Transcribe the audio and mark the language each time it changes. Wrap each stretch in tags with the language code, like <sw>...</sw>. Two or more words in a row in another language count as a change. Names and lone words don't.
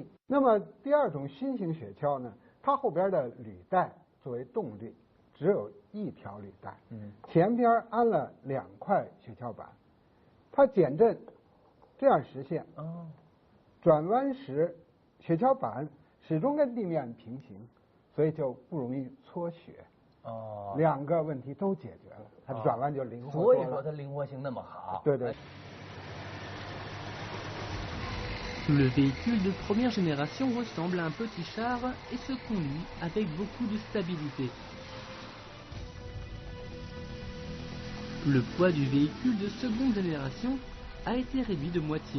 <zh>那么第2种新型雪橇呢，它后边的履带作为动力，只有1条履带，前边安了2块雪橇板，它减震这样实现。转弯时雪橇板始终跟地面平行，所以就不容易搓雪。2个问题都解决了，它转弯就灵活多了。所以说它灵活性那么好。对对。</zh> <fr>Le véhicule de première génération ressemble à un petit char et se conduit avec beaucoup de stabilité. Le poids du véhicule de seconde génération a été réduit de moitié.</fr>